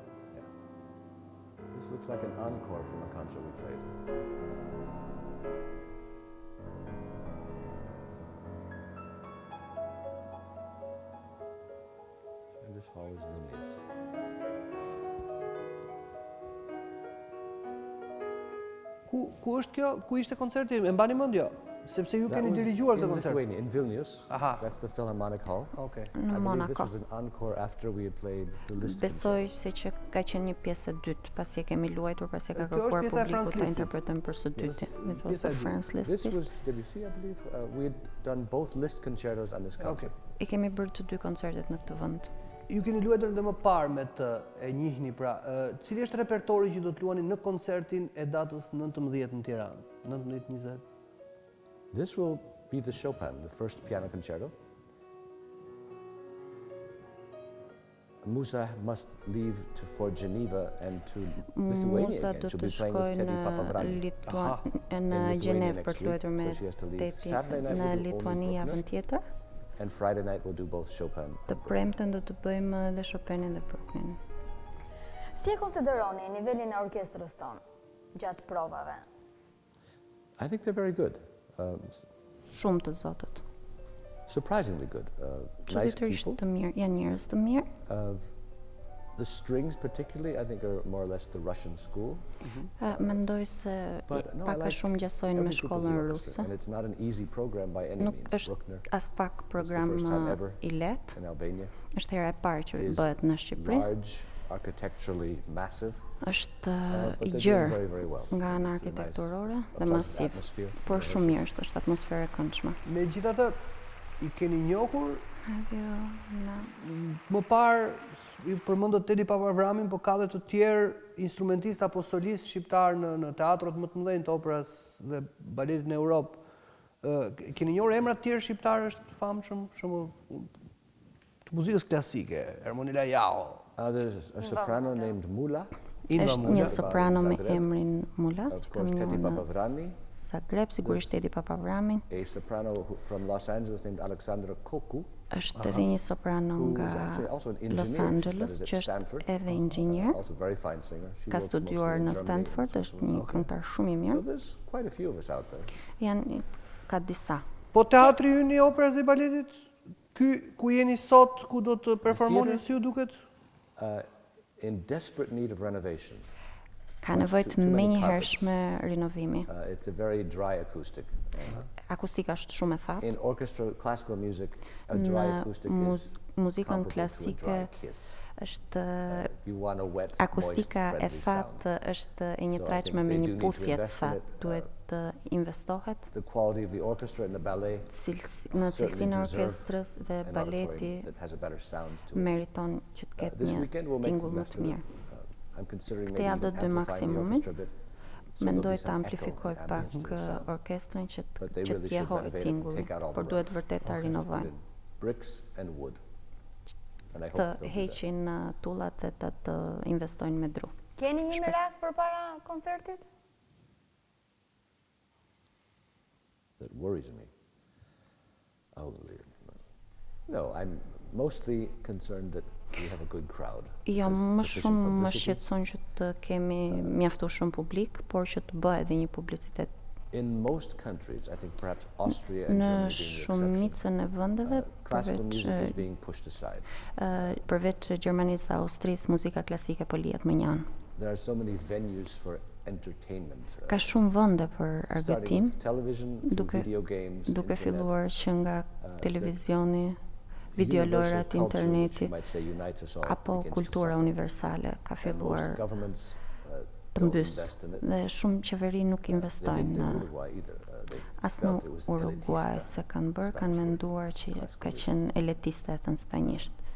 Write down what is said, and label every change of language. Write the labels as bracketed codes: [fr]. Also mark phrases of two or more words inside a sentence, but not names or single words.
[en] This looks like an encore from a concert we played. And this hall is luminous. [sq] Ku është kjo? Ku ishte koncerti? E mbani mend jo? Sepse ju keni dirigjuar këtë koncert. [en] Lithuania, in Vilnius. That's the Philharmonic Hall. Okay. [sq] Në Monaco. [en] This was an encore after we had played the Liszt. [sq] Besoj se që ka qenë një pjesë e dytë, pasi e kemi luajtur, pasi e ka kërkuar publiku ta interpretojmë për së dyti. [en] It was the Franz Liszt This was Debussy, I believe. We had done both Liszt concertos on this concert. [sq] I kemi bërë të dy koncertet në këtë vend. Ju keni luajtur edhe më parë me të e njihni pra. Cili është repertori që do të luani në koncertin e datës 19 në Tiranë? 19-20. [en] This will be the Chopin, the first piano concerto. Musa must leave for Geneva and to Lithuania again. She'll be playing with Teddy Papavrani. [sq] Në Gjenev për të luajtur me Teti në Lituani javën tjetër. [en] And Friday night we'll do both Chopin. [sq] Të premten do të bëjmë edhe Chopinin dhe Brucknerin. Si e konsideroni nivelin e orkestrës tonë gjatë provave? [en] I think they're very good. [sq] Shumë të zotët. [en] Surprisingly good. Nice people. [sq] Të mirë, janë njerëz të mirë. [en] The strings particularly, I think, are more or less the Russian school. [sq] Mendoj se pak a shumë gjasojnë me shkollën ruse. [en] And it's not an easy program by any means. [sq] Nuk është as pak program I lehtë. [en] In Albania. [sq] Është hera e parë që bëhet në Shqipëri. [en] Large, architecturally massive. [sq] Është I gjerë nga ana arkitekturore dhe masiv, por shumë mirë është atmosferë e këndshme. Megjithatë, I keni njohur? Më parë ju përmendët Teddy Papavramin, po ka dhe të tjerë instrumentistë apo solistë shqiptarë në teatrot më të mëdhenj të operës dhe baletit në Europë. Keni njohur emra të tjerë shqiptarë është famshëm, të muzikës klasike, Ermonila Jao. [en] There's a soprano named Mula. [sq] Është një soprano me emrin Mula. [en] Of course, Teddy Papavrani. [sq] Zagreb, sigurisht Teddy Papavrami. [en] A soprano from Los Angeles named Alexandra Koku. [sq] Është edhe një soprano nga Los Angeles, që është edhe inxhinier. Ka studiuar në Stanford, është një këngëtar shumë I mirë. Janë ka disa. Po teatri ynë I operës dhe baletit, ky ku jeni sot, ku do të performoni si ju duket? [en] In desperate need of renovation. [sq] Ka nevojë të menjëhershme rinovimi. [en] It's a very dry acoustic. [sq] Akustika është shumë e thatë. [en] In orchestral classical music, a dry acoustic is [sq] muzikën klasike është akustika e thatë është e njëtrajtshme me një puthje të thatë. Duhet të investohet [en] the quality of the orchestra and the ballet. [sq] Në cilësinë e orkestrës dhe baleti meriton që të ketë një tingull më të mirë. Këtë javë do të bëj maksimumin, mendoj të amplifikoj pak orkestrën që të jehoj tingulli, por duhet vërtet të rinovojnë. Të heqin tullat dhe të investojnë me dru. Keni një merak për para koncertit? [en] That worries me. No, I'm mostly concerned that we have a good crowd. [sq] Jo, më shumë më shqetëson që të kemi mjaftu shumë publik, por që të bëhet edhe një publicitet. [en] In most countries, I think perhaps Austria and Germany being the exception, [sq] shumicën e vendeve, [en] classical music is being pushed aside. [sq] Përveç Gjermanisë dhe Austrisë, muzika klasike po lihet më njanë. [en] There are so many venues for entertainment. [sq] Ka shumë vende për argëtim, duke filluar që nga televizioni, videolorat, interneti, apo kultura universale ka filluar të mbysë. Dhe shumë qeveri nuk investojnë as në Uruguay se kanë bërë, kanë menduar që ka qenë elitiste në spanjisht.